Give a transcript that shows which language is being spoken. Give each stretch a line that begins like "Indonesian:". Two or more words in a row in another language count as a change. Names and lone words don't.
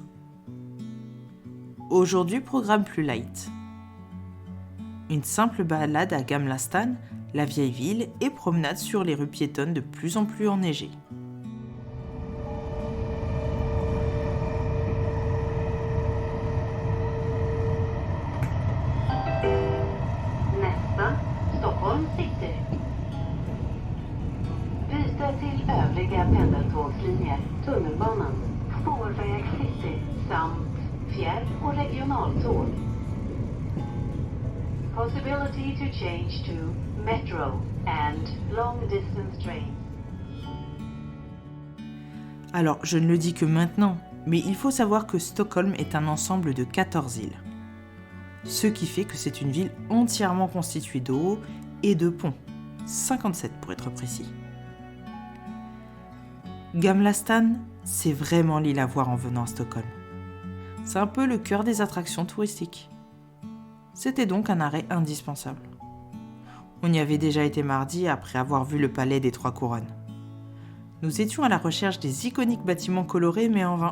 French: Aujourd'hui, programme plus light. Une simple balade à Gamla stan, la vieille ville, et promenade sur les rues piétonnes de plus en plus enneigées.
Swedish: Nästa, Stockholm City. Byte till övriga pendeltågslinjer, tunnelbanan, spårväg City samt fjärr- och regionaltåg.
English: Possibility to change to metro and long distance trains.
French: Alors, je ne le dis que maintenant, mais il faut savoir que Stockholm est un ensemble de 14 îles. Ce qui fait que c'est une ville entièrement constituée d'eau et de ponts, 57 pour être précis. Gamla stan, c'est vraiment l'île à voir en venant à Stockholm. C'est un peu le cœur des attractions touristiques. C'était donc un arrêt indispensable. On y avait déjà été mardi après avoir vu le palais des Trois Couronnes. Nous étions à la recherche des iconiques bâtiments colorés, mais en vain.